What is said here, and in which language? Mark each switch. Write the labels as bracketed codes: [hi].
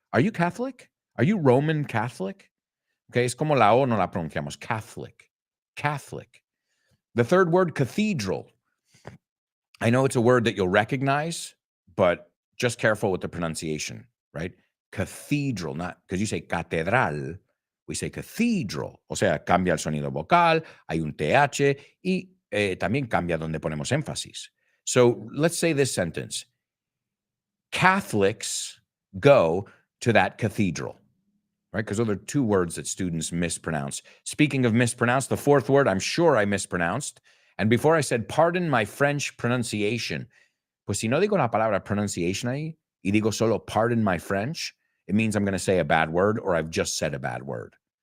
[en] Are you Catholic? Are you Roman Catholic? Okay, [es] es como la O no la pronunciamos. [en] Catholic. Catholic. The third word, cathedral. I know it's a word that you'll recognize, but just careful with the pronunciation, right? Cathedral, not because you say catedral, we say cathedral. [es] O sea, cambia el sonido vocal, hay un TH, y también cambia donde ponemos énfasis. [en] So let's say this sentence. Catholics go to that cathedral, right? Because those are two words that students mispronounce. Speaking of mispronounced, the fourth word I'm sure I mispronounced. And before I said, pardon my French pronunciation. [es] Pues si no digo la palabra pronunciation ahí, y digo solo [en] pardon my French, it means I'm going to say a bad word or I've just said a bad word.